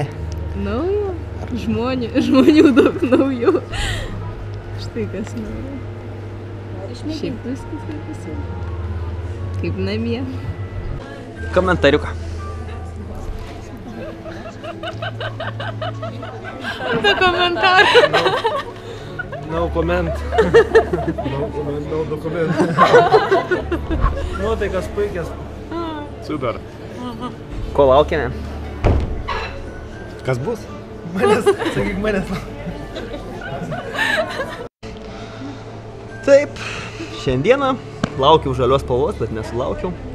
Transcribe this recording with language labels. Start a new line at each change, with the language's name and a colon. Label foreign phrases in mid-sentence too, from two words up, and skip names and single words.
Lithuanian: Naujo? Žmonių daug naujų. Štai kas naujo. Šiaip viskas kaip visur. Kaip namie. Komentariuką. Be komentarų.
English: No comment. No dokument.
Lithuanian: Nuotaikas puikias. Super. Ko laukiame? Kas bus? Manęs, sakyk manęs. Taip, Šiandieną laukiau žalios spalvos, bet nesulaukiau.